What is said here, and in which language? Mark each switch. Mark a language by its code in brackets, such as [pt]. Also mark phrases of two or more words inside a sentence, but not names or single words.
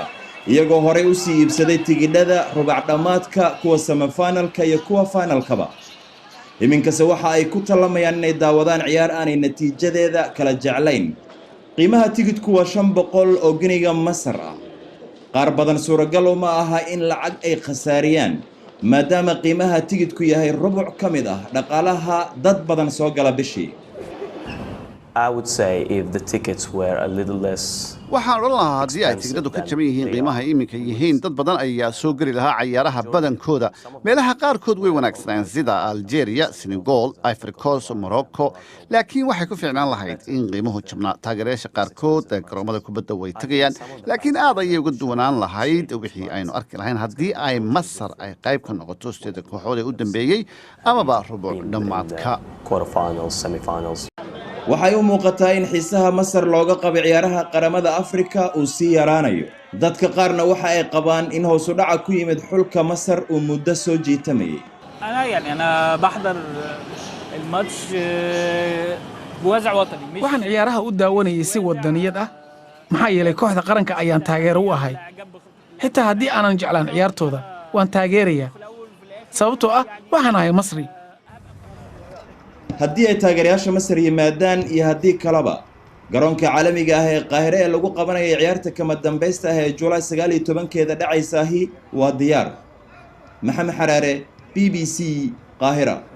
[so] iyagoo hore u sii iibsaday tigidhada rubac dhamaadka kuwa semifinalka iyo kuwa finalkaba iminkase waxa ay ku talamayaan inay daawadaan ciyaar aanay natiijadeeda kala jeclayn qiimaha tigidhku waa 500 oo giniga Masar ah qaar badan suuragal uma aha in lacag ay khasaariyaan maadaama qiimaha tigidhku yahay rubuc kamid ah dhaqaalaha dad badan soo gala bishii [en] I would say if the tickets were a little less [so] waxaan odhan lahaa haddii ay tigidhadu ka jaban yihiin qiimaha iminka yihiin dad badan ayaa soo geli lahaa cayaaraha badankooda meelaha qaarkood way wanaagsanaan sida algeria senegal ivory coast morocco laakiin waxay ku fiicnaan lahayd in qiimuhu jabnaa taageerayaasha qaarkood ee garoomada kubadda way tegayaan laakiin aad ayay uga duwanaan lahayd wixii aynu arki lahayn haddii ay masar ay qayb ka noqoto sideeda kooxood ee u dambeeyey amaba rubuc dhammaadka waxay u muuqataa in xiisaha Masar looga qabo ciyaaraha qaramada Afrika uu sii yaraanayo dadka qaarna waxa ay qabaan in hoos u dhaca ku yimid xulka Masar uu muddo soo jiitamayay [ar] أنا بحضر الماتش بوزع وطني [so] waxaan ciyaaraha u daawanayay si wadaniyad ah maxaa yeelay kooxda qaranka ayaan taageero u ahay xitaa haddii aanan jeclaan ciyaartooda waan taageerayaa sababtoo ah waxaan ahay Masri haddii ay taageerayaasha Masar yimaadaan iyo haddii kalaba garoonka caalamiga ah ee Qaahire ee lagu qabanayo ciyaarta kama dambaysta ah ee July 19keeda dhacaysahi waa diyaar Maxamed Xaraare BBC Qaahira